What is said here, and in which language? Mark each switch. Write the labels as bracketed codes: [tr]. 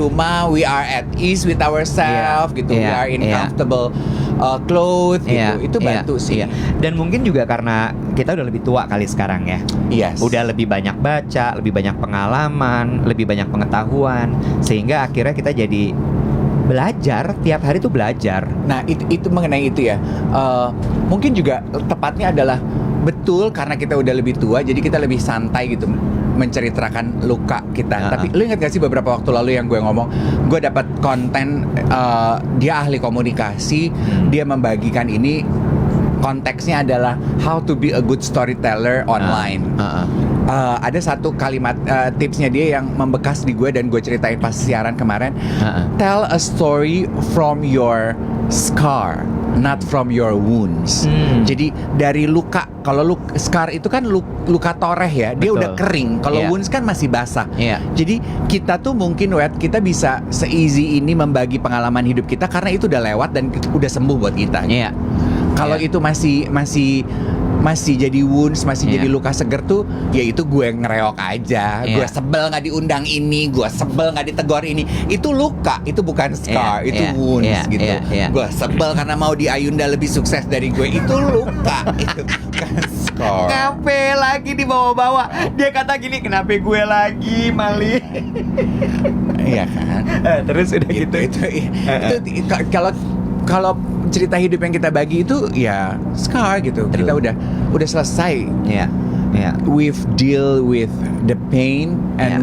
[id] rumah [en] we are at ease with ourselves, [id] Iya, gitu. [en] We [id] iya, [en] are in [id] iya. [en] comfortable clothes, [id] Iya, gitu. Itu bantu iya, sih. iya. Dan mungkin juga karena kita udah lebih tua kali sekarang ya. [en] Yes. [id] Udah lebih banyak baca, lebih banyak pengalaman, lebih banyak pengetahuan, sehingga akhirnya kita jadi belajar, tiap hari tuh belajar. Nah itu mengenai itu ya. Mungkin juga tepatnya adalah betul karena kita udah lebih tua, jadi kita lebih santai gitu menceritakan luka kita. Tapi lu ingat gak sih beberapa waktu lalu yang gue ngomong, gue dapat konten, dia ahli komunikasi, dia membagikan ini, konteksnya adalah [en] how to be a good storyteller online. [id] Ada satu kalimat tipsnya dia yang membekas di gue dan gue ceritain pas siaran kemarin. [en] Tell a story from your scar, not from your wounds. [id] Jadi dari luka, kalau scar itu kan luka toreh ya, dia Betul. udah kering. Kalau Iya. wounds kan masih basah. Iya. Jadi kita tuh mungkin kita bisa se-easy ini membagi pengalaman hidup kita karena itu udah lewat dan udah sembuh buat kita. Iya. Kalau Iya. itu masih jadi wounds, masih Iya. jadi luka seger tuh, ya itu gue ngereok aja. Iya. Gue sebel nggak diundang ini, gue sebel nggak ditegur ini. Itu luka, itu bukan scar, Iya, itu iya, [en] wounds [id] iya, gitu. iya, iya. Gue sebel karena mau di Ayunda lebih sukses dari gue, itu luka, itu bukan scar. Ngapain lagi dibawa-bawa? Dia kata gini, kenapa gue lagi, Mali? Iya kan? Terus udah gitu. Itu kalau cerita hidup yang kita bagi itu ya scar gitu. Kita udah selesai. Iya. Iya. [en] We've deal with the pain and